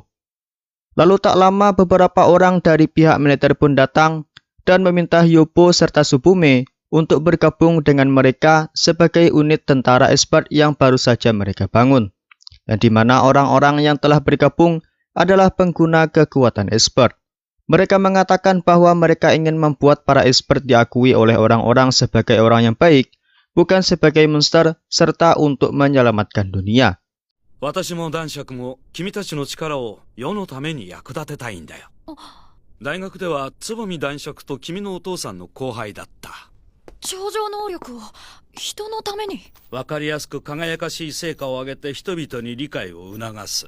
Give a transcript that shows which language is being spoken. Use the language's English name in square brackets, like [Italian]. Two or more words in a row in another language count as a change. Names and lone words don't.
[Indonesian] Lalu tak lama beberapa orang dari pihak militer pun datang dan meminta Hyobo serta Subume untuk bergabung dengan mereka sebagai unit tentara Esbart yang baru saja mereka bangun, yang dimana orang-orang yang telah bergabung adalah pengguna kekuatan Esbart. Mereka mengatakan bahwa mereka ingin membuat para Esbart diakui oleh orang-orang sebagai orang yang baik, bukan sebagai monster, serta untuk menyelamatkan dunia. [Japanese] 私も男爵も君たちの力を世のために役立てたいんだよ。大学ではつぼみ男爵と君のお父さんの後輩だった。超常能力を人のために。わかりやすく輝かしい成果を上げて人々に理解を促す。